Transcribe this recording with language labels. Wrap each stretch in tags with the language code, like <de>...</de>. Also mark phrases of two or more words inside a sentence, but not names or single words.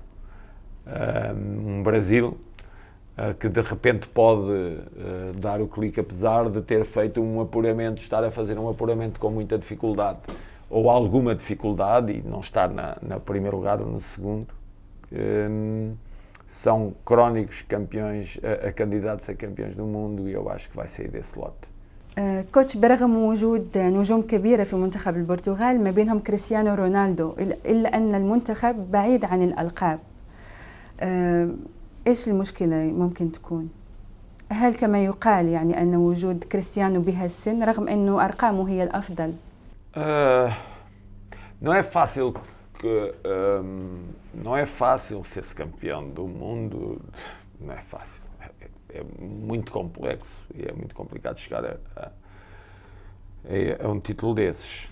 <pt>Um Brasil que de repente pode dar o clique, apesar de ter feito um apuramento, estar a fazer um apuramento com muita dificuldade, ou alguma dificuldade, e não estar no primeiro lugar ou no segundo. São crónicos campeões, candidatos a campeões do mundo, e eu acho que vai sair desse lote.</pt> <ar>كوتش، برغم وجود نجوم كبيرة في منتخب البرتغال ما بينهم كريستيانو رونالدو، إلا أن المنتخب بعيد عن الألقاب. إيش المشكلة ممكن تكون؟ هل كما يقال يعني أن وجود كريستيانو بهالسن رغم أنه أرقامه هي الأفضل؟</ar> <pt>Não é fácil ser campeão do mundo, não é fácil. É muito complexo e é muito complicado chegar a um título desses.</pt>